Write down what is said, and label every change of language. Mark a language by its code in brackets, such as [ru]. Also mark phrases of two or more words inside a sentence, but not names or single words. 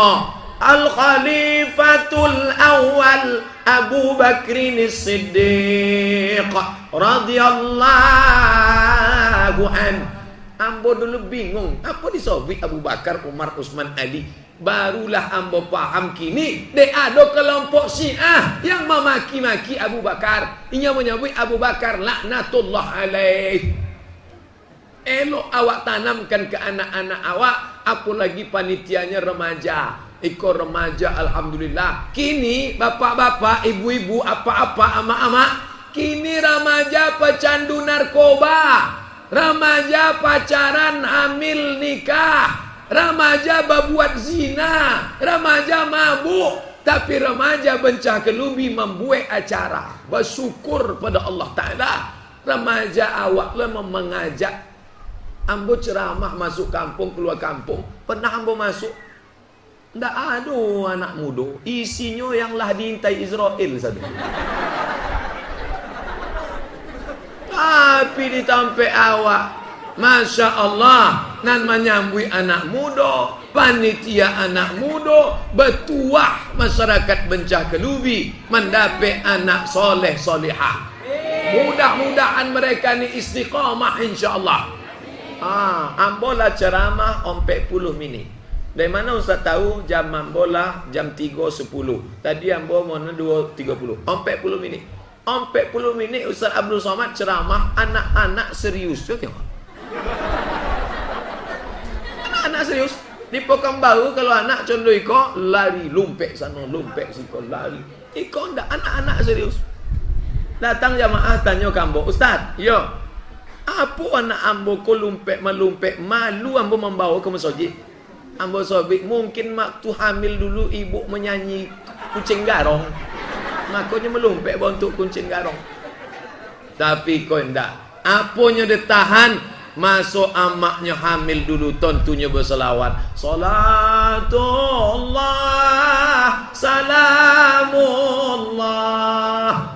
[ar] الخليفة الأول أبو بكر الصديق رضي الله عن. [min] Ambo dulu bingung, apa disobik Abu Bakar, Umar, Utsman, Ali. Barulah ambo paham kini, dek ada kelompok Syiah yang memaki-maki Abu Bakar. Inya menyebut Abu Bakar [ar] لعنة الله عليه. [min] Elok awak tanamkan ke anak-anak awak, apalagi panitianya remaja. Iko remaja alhamdulillah. [id] Kini bapak-bapak, ibu-ibu, apa-apa, ama-ama, kini remaja pecandu narkoba, remaja pacaran, hamil, nikah, remaja berbuat zina, remaja mabuk. Tapi remaja bencah kelumbi membuat acara bersyukur pada Allah Ta'ala. [min] Remaja awak lah mengajak ambo ceramah masuk kampung, keluar kampung. Pernah ambo masuk, ndak ada anak muda, isinya yang lah diintai Israel satu. Tapi ditampe awak [ar] ما شاء الله, [min] nan menyambui anak muda, panitia anak muda, bertuah masyarakat Bencah Kelubi, mendapat anak soleh solihah. [id] Mudah-mudahan mereka ni istiqamah [ar] إن شاء الله. [min] Ambola ceramah 40 minit. Dari mana Ustaz tahu jam ambola jam 3.10. Tadi ambo mau 2.30. 40 minit. [id] 40 minit Ustaz Abdul Somad ceramah, anak-anak serius. Coba tengok. Anak-anak serius. [min] Di Pekanbaru kalau anak condong iko lari, lumpek sana, lumpek siko lari. Iko ndak, anak-anak serius. Datang jamaah tanya ke ambo, Ustaz, yo, apa anak ambo ko lumpek melumpek, malu ambo membawa ke masjid. Ambo sobik, [id] mungkin waktu hamil dulu ibu menyanyi kucing garong, makanya melumpek untuk kucing garong. [min] Tapi kau ndak, apanya ditahan. [id] Masuk amaknya hamil dulu, tentunya berselawat. [ar] صلاة الله، سلام الله.